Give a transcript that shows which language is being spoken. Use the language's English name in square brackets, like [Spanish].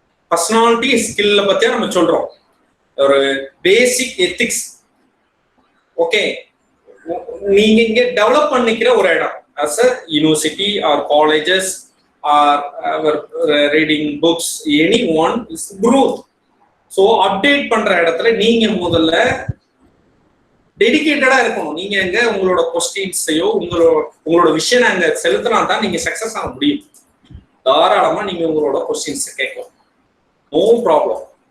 [Tamil] Personality ஸ்கில்ல பத்தியா நம்ம சொல்றோம். ஒரு பேசிக் எத்திக்ஸ். ஓகே, நீங்க இங்க டெவலப் பண்ணிக்கிற ஒரு இடம் [English] as a university or colleges or reading books, anyone is growth. [Tamil] So update பண்ற இடத்துல நீங்க முதல்ல டெடிகேட்டடா இருக்கணும். நீங்க எங்க உங்களோட கொஸ்டின்ஸையோ உங்களோட விஷயம் அங்க செலுத்தினா தான் நீங்க சக்சஸ் ஆக முடியும். தாராளமா நீங்க உங்களோட கொஸ்டின்ஸ் கேட்கலாம். No problem.